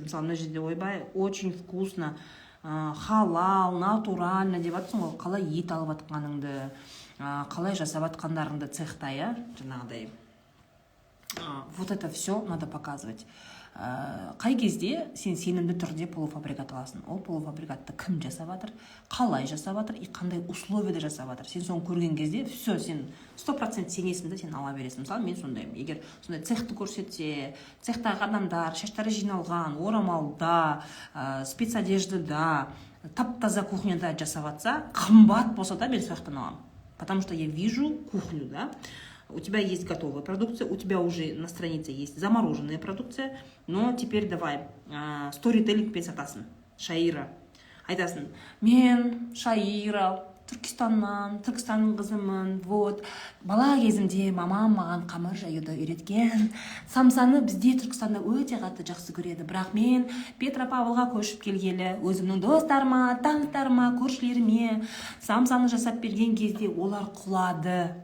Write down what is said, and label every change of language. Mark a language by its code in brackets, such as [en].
[kk] Мысалы мына жерде ойбай, [ru] очень вкусно, халал, натурально [kk] деп атсың ғой, қалай ет алып атқаныңды, қалай жасап атқандарыңды цехта, жаңағыдай. [ru] Вот это все надо показывать. [kk] Қай кезде сен сенімді түрде полуфабрикат аласың. Ол полуфабрикатты кім жасап жатыр, қалай жасап жатыр и қандай условияда жасап жатыр. Сен соны көрген кезде все, сен 100% сенесің де сен ала бересің. Мысалы мен сондаймын. Егер сондай цехты көрсетсе, цехтағы адамдар шаштары жиналған, орамалда, спецодеждада, тап-таза кухняда жасап жатса, қымбат болса да мен сояқтан аламын. [ru] Потому что я вижу кухню, да. У тебя есть готовая продукция, у тебя уже на странице есть замороженная продукция, но теперь давай сторителлинг [kk] пен сатасың. Шаира. Айтасың, мен Шаира, Түркістаннан, Түркістанның қызымын, вот. Бала кезімде мамам маған қамыр жаюды үйреткен. Самсаны бізде Түркістанда өте қатты жақсы көреді. Бірақ мен Петропавлға көшіп келгелі, өзімнің достарыма, таныстарыма, көршілеріме самсаны жасап берген кезде олар құлады.